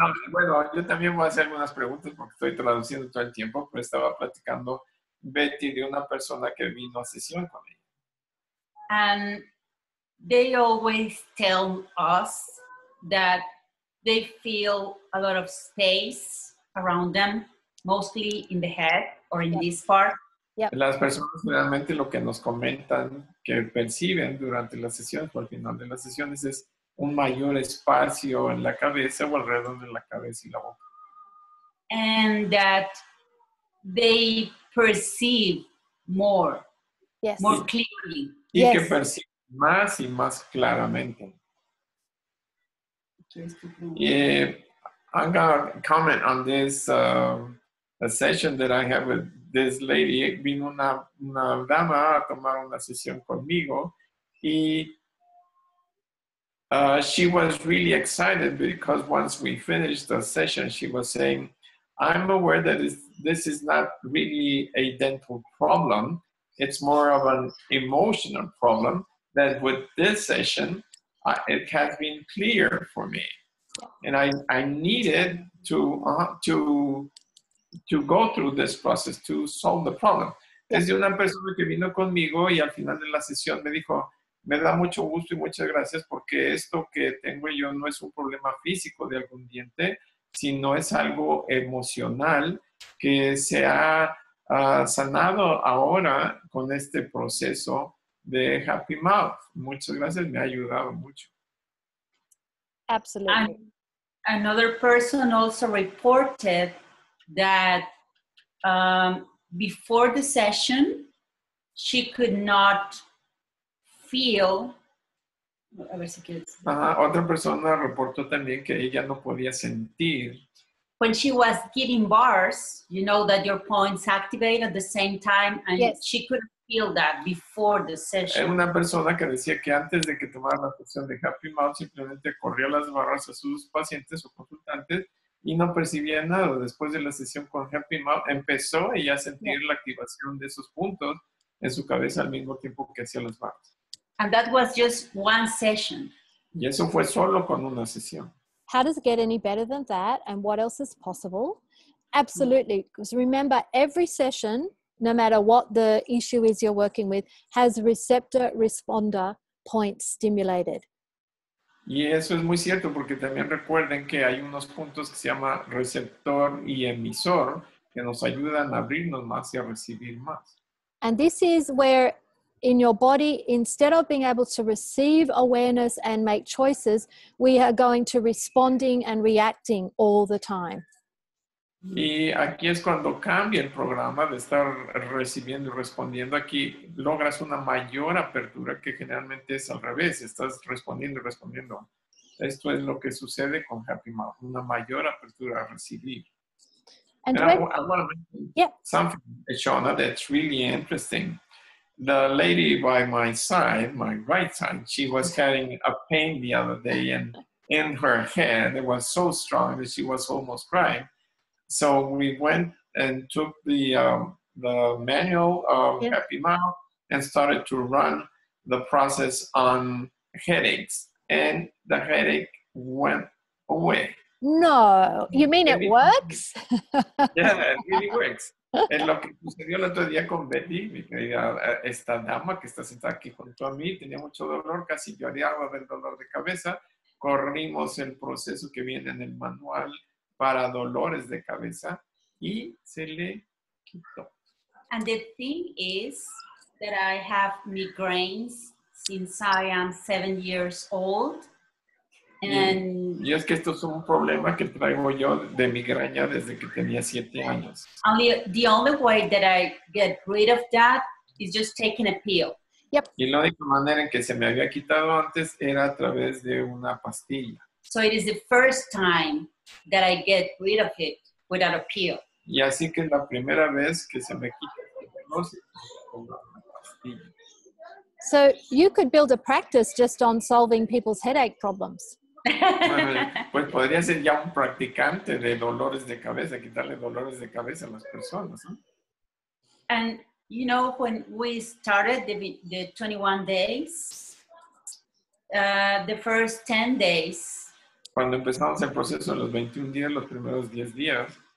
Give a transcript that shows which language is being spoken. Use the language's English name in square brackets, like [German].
[Spanish] Bueno, yo también voy a hacer algunas preguntas porque estoy traduciendo todo el tiempo, pero estaba platicando Bety de una persona que vino a sesión con ella. [English] And they always tell us that they feel a lot of space around them, mostly in the head or in this part. Yep. [Spanish] Las personas realmente lo que nos comentan que perciben durante las sesiones o al final de las sesiones es un mayor espacio en la cabeza o alrededor de la cabeza y la boca. [English] And that they perceive more, Yes. more clearly. [Spanish] Y [English] Yes. [Spanish] que perciben más y más claramente. [English] I'm going to comment on this a session that I have with this lady. [Spanish] Vino una dama a tomar una sesión conmigo y [English] she was really excited because once we finished the session, she was saying, I'm aware that this is not really a dental problem. It's more of an emotional problem that with this session, it has been clear for me. And I needed to go through this process to solve the problem. [Spanish] Es de una persona que vino conmigo y al final de la sesión me dijo, me da mucho gusto y muchas gracias porque esto que tengo yo no es un problema físico de algún diente, sino es algo emocional que se ha sanado ahora con este proceso de Happy Mouth. Muchas gracias, me ha ayudado mucho. [English] Absolutely. And another person also reported that before the session, she could not feel. [Spanish] Otra persona reportó también que ella no podía sentir. [English] When she was giving bars, you know that your points activate at the same time, and yes. she couldn't feel that before the session. [Spanish] Era una persona que decía que antes de que tomara la sesión de Happy Mouth simplemente corría las barras a sus pacientes o consultantes y no percibía nada. Después de la sesión con Happy Mouth empezó ella a sentir la activación de esos puntos en su cabeza al mismo tiempo que hacía las barras. [English] And that was just one session. [Spanish] Y eso fue solo con una sesión. [English] How does it get any better than that? And what else is possible? Absolutely. Because remember, every session, no matter what the issue is you're working with, has receptor-responder point stimulated. [Spanish] Y eso es muy cierto porque también recuerden que hay unos puntos que se llama receptor y emisor que nos ayudan a abrirnos más y a recibir más. [English] And this is where in your body, instead of being able to receive awareness and make choices, we are going to responding and reacting all the time. [Spanish] Y aquí es cuando cambia el programa de estar recibiendo y respondiendo. Aquí logras una mayor apertura que generalmente es al revés. Estás respondiendo y respondiendo. Esto es lo que sucede con Happy Mouth, una mayor apertura a recibir. [English] And I want to mention something, Shauna, that's really interesting. The lady by my side, my right side, she was carrying a pain the other day, and in her head, it was so strong that she was almost crying. So we went and took the manual of Happy Mouth and started to run the process on headaches, and the headache went away. No, you mean it works? Yeah, it really works. [Spanish] Es lo que sucedió el otro día con Bety, mi querida, esta dama que está sentada aquí junto a mí, tenía mucho dolor, casi lloraba del dolor de cabeza. Corrimos el proceso que viene en el manual para dolores de cabeza y se le quitó. [English] And the thing is that I have migraines since I am 7 years old. And [Spanish] y es que esto es un problema que traigo yo de migraña desde que tenía 7 años. [English] The only way that I get rid of that is just taking a pill. Yep. [Spanish] Y la única manera en que se me había quitado antes era a través de una pastilla. [English] So it is the first time that I get rid of it without a pill. [Spanish] Y así que es la primera vez que se me quita con una pastilla. [English] So you could build a practice just on solving people's headache problems. [Spanish] Pues podría ser ya un practicante de dolores de cabeza, quitarle dolores de cabeza a las personas, ¿no? [English] And you know, when we started the 21 days, the first 10 days, [Spanish] Cuando empezamos el proceso de los 21 días, los primeros 10 días,